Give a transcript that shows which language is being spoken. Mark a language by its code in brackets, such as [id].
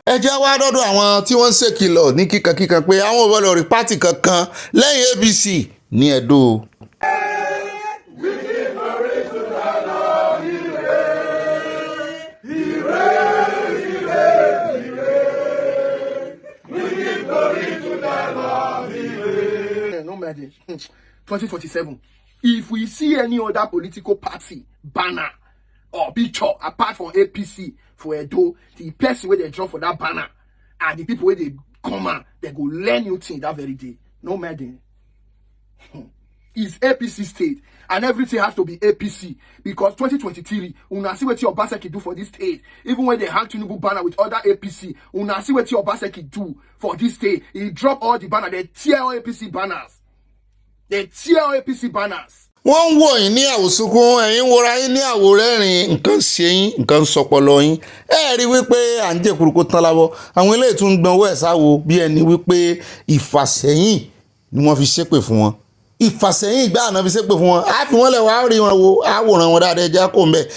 [yo] ẹ jẹ́ wá dọ́dọ̀ àwọn tí wọ́n ń ṣèkìlọ̀ ní kíkankíkan pé àwọn ò gbọ́dọ̀ rí pátì kankan lẹ́yìn APC ní Ẹdó. [pcm] No matter 2027. If we see any other political party banner or picture apart from APC for Edo, the person where they draw for that banner and the people where they come out, they go learn new thing that very day. No matter. It's APC state and everything has to be APC because 2023, una see what your Obaseki do for this state. Even when they hang Tinubu banner with other APC, una see what your Obaseki do for this state. He drop all the banner, they tear all APC banners. They tear all APC banners. [yo] wọ́n ń wò yín ní àwòsùnkún ẹ̀yin wòra yín ní àwòrẹ́rìn nǹkan ṣe yín nǹkan sọpọlọ yín ẹ rí wípé à ń jẹ́ kúrúkú tán lábọ́ àwọn eléyìí tún ń gbọ́n owó ẹ̀ sáwo bí ẹni wípé ìfàsẹ́yìn ni wọ́n fi ṣépè fún wọn ìfàsẹ́yìn ìgbà àná fi ṣépè fún wọn á fi wọ́n lẹ̀ wá rí wọn wo àwòrán wọn dáadáa ẹja kò ń bẹ̀.